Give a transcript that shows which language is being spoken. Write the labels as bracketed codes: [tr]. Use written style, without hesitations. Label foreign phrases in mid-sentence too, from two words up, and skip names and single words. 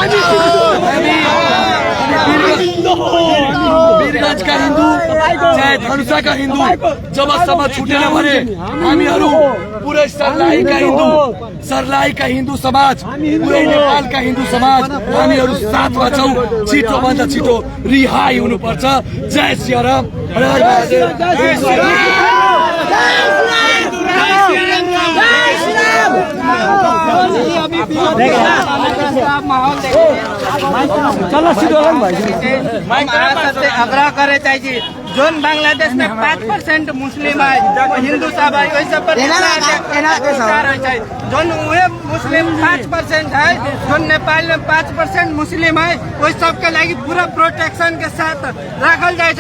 [ne] वीरगञ्जका हिन्दू चाहे धनुषाका हिन्दू जबसम्म छुटेन भने हामीहरू पुरै सर्लाहीका हिन्दू समाज, पुरै नेपालका हिन्दू समाज हामीहरू साथमा छौँ। छिटो भन्दा छिटो रिहाई हुनुपर्छ। जय सियाराम। [hi] आग्रह करे चाहिए जोन बांग्लादेश में 5% मुस्लिम है वो हिंदू सब है, वैसे पर जोन वे मुस्लिम 5% है, जो नेपाल में 5% मुस्लिम है वही सबके लगी पूरा प्रोटेक्शन के साथ रखल जाए।